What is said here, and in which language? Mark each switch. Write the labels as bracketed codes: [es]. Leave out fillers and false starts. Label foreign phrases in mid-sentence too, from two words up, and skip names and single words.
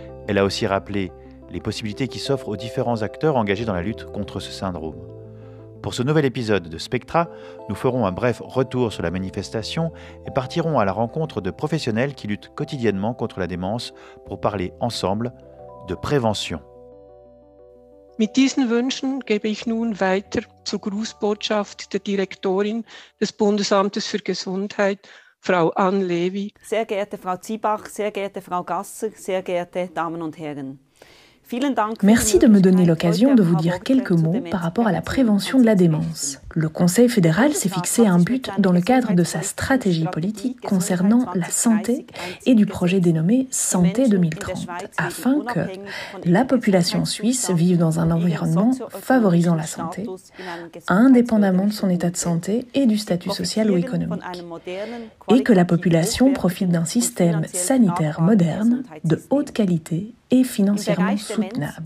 [fr] Elle a aussi rappelé les possibilités qui s'offrent aux différents acteurs engagés dans la lutte contre ce syndrome. Pour ce nouvel épisode de Spectra, nous ferons un bref retour sur la manifestation et partirons à la rencontre de professionnels qui luttent quotidiennement contre la démence pour parler ensemble de prévention. [de] Mit diesen Wünschen gebe ich nun weiter zur Grußbotschaft der Direktorin des Bundesamtes für Gesundheit, Frau Anne Lévy. Sehr geehrte Frau Ziebach, sehr geehrte Frau Gasser, sehr geehrte Damen und Herren. [fr] Merci de me donner l'occasion de vous dire quelques mots par rapport à la prévention de la démence. Le Conseil fédéral s'est fixé un but dans le cadre de sa stratégie politique concernant la santé et du projet dénommé Santé 2030, afin que la population suisse vive dans un environnement favorisant la santé, indépendamment de son état de santé et du statut social ou économique, et que la population profite d'un système sanitaire moderne, de haute qualité et financièrement soutenable.